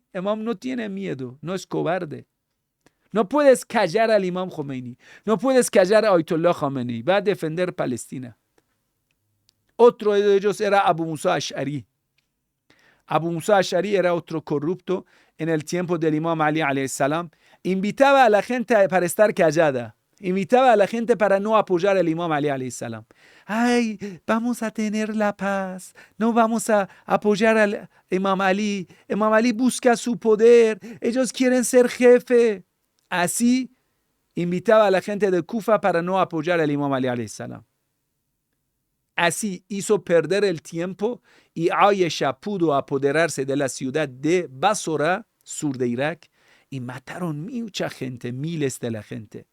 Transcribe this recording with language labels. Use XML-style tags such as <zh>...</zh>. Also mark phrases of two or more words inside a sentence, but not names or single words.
<es>Imam no tiene miedo, no es cobarde. No puedes callar al Imam Khomeini, no puedes callar a Ayatollah Khomeini, va a defender Palestina. Otro de ellos era Abu Musa Ash'ari. Abu Musa Ash'ari era otro corrupto en el tiempo del Imam Ali</es> <ar>عليه السلام.</ar> <es>Invitaba a la gente para estar callada. Invitaba a la gente para no apoyar al Imam Ali</es> <ar>عليه السلام.</ar> <es>Ay, vamos a tener la paz. No vamos a apoyar al Imam Ali. Imam Ali busca su poder. Ellos quieren ser jefe. Así invitaba a la gente de Kufa para no apoyar al Imam Ali</es> <ar>عليه السلام.</ar> <es>Así hizo perder el tiempo y Aisha pudo apoderarse de la ciudad de Basora, sur de Irak, y mataron mucha gente, miles de la gente.</es>